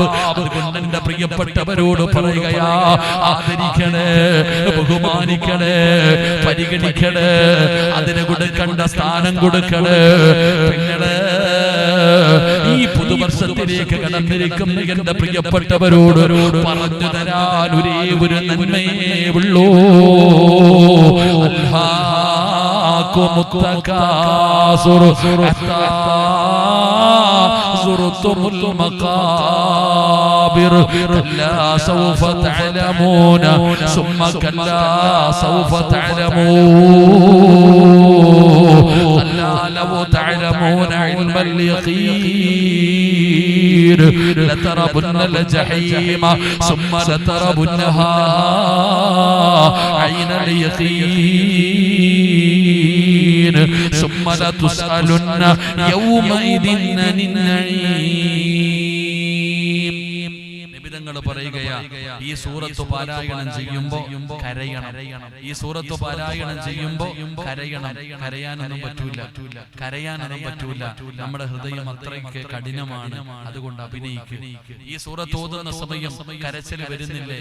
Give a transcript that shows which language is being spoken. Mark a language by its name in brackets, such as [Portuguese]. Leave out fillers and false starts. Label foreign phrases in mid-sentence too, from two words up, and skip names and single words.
[Malayalam] അതുകൊണ്ട് എന്റെ പ്രിയപ്പെട്ടവരോട് പറയുകയാ, ആദരിക്കണേ, ബഹുമാനിക്കണേ, പരിഗണിക്കണേ, അതിന് കൊടുക്കേണ്ട സ്ഥാനം കൊടുക്കണേ. പിന്നീട് ഈ പുതുവർഷത്തിലേക്ക് കടന്നിരിക്കുന്ന എന്റെ പ്രിയപ്പെട്ടവരോട് പറഞ്ഞു തരാൻ ഒരേ ഒരു നന്മയേ ഉള്ളൂ. [Arabic] അല്ലാഹ് التكاثر حتى زرتم المقابر كلا سوف تعلمون ثم كلا سوف تعلمون كلا لو تعلمون علم اليقين لتربن الجحيم ثم لتربنها عين اليقين ثم لتسألن يومئذ عن النعيم. [Malayalam] നിബിതങ്ങൾ പറയുകയാ ഈ സൂറത്ത് പാരായണം ചെയ്യുമ്പോൾ കരയണം. ഈ സൂറത്ത് പാരായണം ചെയ്യുമ്പോൾ കരയണം. കരയാനൊന്നും പറ്റൂല. നമ്മുടെ ഹൃദയം അത്രയ്ക്ക് കഠിനമാണ്. അതുകൊണ്ട് അഭിനയിക്കും. ഈ സൂറത്ത് ഓതുന്ന സമയം കരച്ചിൽ വരുന്നില്ലേ?